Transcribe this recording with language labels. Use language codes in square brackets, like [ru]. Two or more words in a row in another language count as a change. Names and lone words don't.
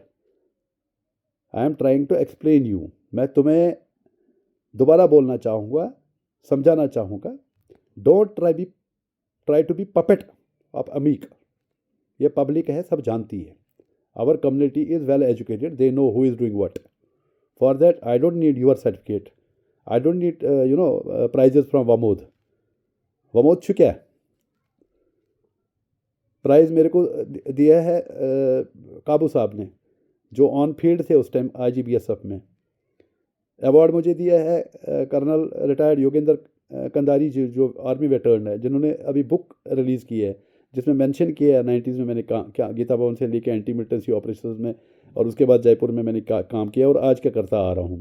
[en] I am trying to explain you. [hi] मैं तुम्हें दोबारा बोलना चाहूँगा, समझाना चाहूँगा, [en] don't try to be puppet of Amik. [hi] ये पब्लिक है, सब जानती है। [en] our community is well educated, they know who is doing what. For that I don't need your certificate, I don't need prizes from Wamod. [hi] वमोद छु क्या प्राइज़ मेरे को दिया है काबू साहब ने, जो [en] on field [hi] थे उस टाइम IGBSF में। अवार्ड मुझे दिया है [en] Colonel retired [hi] योगेंद्र कंदारी जी, जो [en] army veteran [hi] है, जिन्होंने अभी [en] book release [hi] की है जिसमें मेंशन किया है 90s में मैंने क्या गीता भवन से लेके [en] anti militancy operation [hi] में, और उसके बाद जयपुर में मैंने काम किया और आज क्या करता आ रहा हूँ।